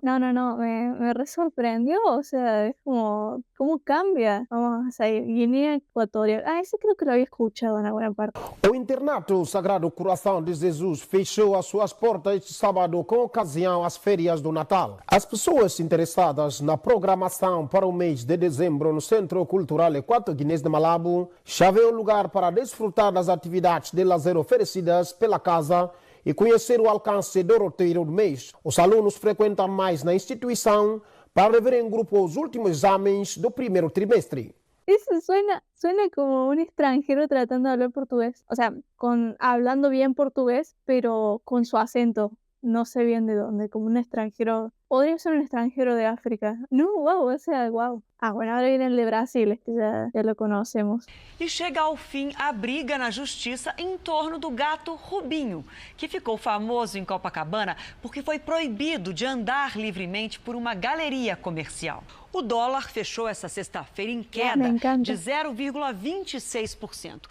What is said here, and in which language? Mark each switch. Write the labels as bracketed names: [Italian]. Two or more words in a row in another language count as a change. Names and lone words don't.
[Spanish] No, me re sorprendió, o sea, es como, ¿cómo cambia? Vamos a ir, Guinea Ecuatorial. Ah, ese creo que lo había escuchado en alguna parte. [Portuguese] O Internato Sagrado Coração de Jesus fechou as suas portas este sábado com ocasião às férias do Natal. As pessoas interessadas na programação para o mês de dezembro no Centro Cultural Equato-Guinês de Malabo já vê um lugar para desfrutar das atividades de lazer oferecidas pela casa e conhecer o alcance do roteiro do mês. Os alunos frequentam mais na instituição para rever em grupo os últimos exames do primeiro trimestre. [Spanish] Eso suena como un extranjero tratando de hablar portugués. O sea, hablando bien portugués, pero con su acento. No sé bien de dónde, como un extranjero. Podría ser un extranjero de África. No, wow, o sea, wow. Ah, bueno, ahora viene el de Brasil, este ya lo conocemos. [Portuguese] E chega ao fim a briga na justiça em torno do gato Rubinho, que ficou famoso em Copacabana porque foi proibido de andar livremente por uma galeria comercial. O dólar fechou essa sexta-feira em queda de 0,26%.